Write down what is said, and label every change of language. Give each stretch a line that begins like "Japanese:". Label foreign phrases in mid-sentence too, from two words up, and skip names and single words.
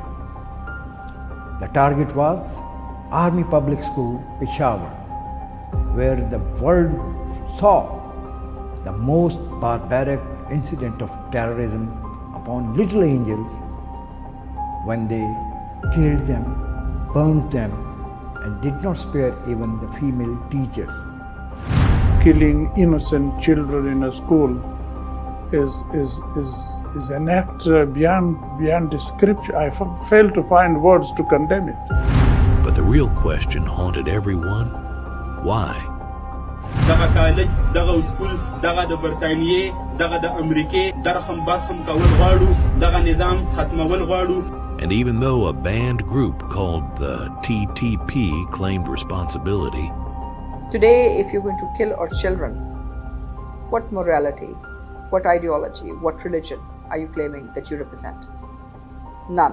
English: The target was Army Public School, Peshawar, where the world saw the most barbaric incident of terrorism upon little angels when they killed them, burned them, and did not spare even the female teachers. Killing innocent children in a school is an act beyond description. I fail to find words to condemn it. But the real question haunted everyone: why?
Pashto: دغه کالج دغه سکول دغه د برتانیې دغه د امریکې درهم برهم کول غواړو دغه نظام ختمول غواړو.
English: And even though a banned group called the TTP claimed responsibility, Today, if you're going to kill our children, what morality, what ideology, what religion are you claiming that you represent? None.